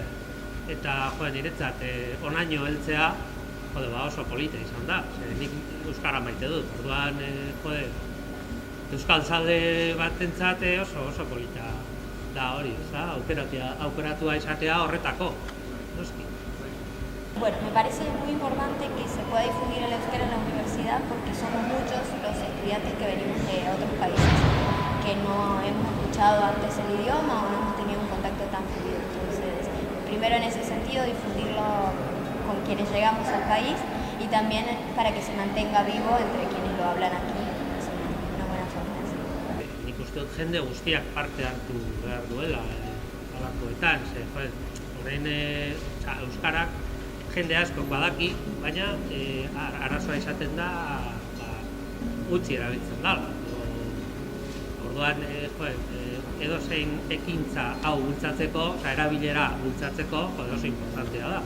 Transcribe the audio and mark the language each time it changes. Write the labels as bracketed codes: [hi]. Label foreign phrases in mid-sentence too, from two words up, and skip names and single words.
[eu] Eta, niretzat, onaino heltzea, oso polita izan da. Nik euskara maite dut, orduan, euskal zalde batentzat oso polita da hori, aukeratua izatea horretako, noski. [es] Bueno, me parece muy importante que se pueda difundir el euskera en la universidad porque somos muchos los estudiantes que venimos de otros países que no hemos escuchado antes el idioma o no hemos tenido un contacto tan fluido. Entonces, primero en ese sentido, difundirlo con quienes llegamos al país y también para que se mantenga vivo entre quienes lo hablan aquí. Es una buena forma de hacerlo. [eu] Uste dut jende guztiak parte hartu behar duela alakoetan, orain euskarak jende asko badaki, baina arazoa izaten da utzi erabiltzen dela. Orduan, edozein ekintza hau bultzatzeko, erabilera bultzatzeko, oso importantea da.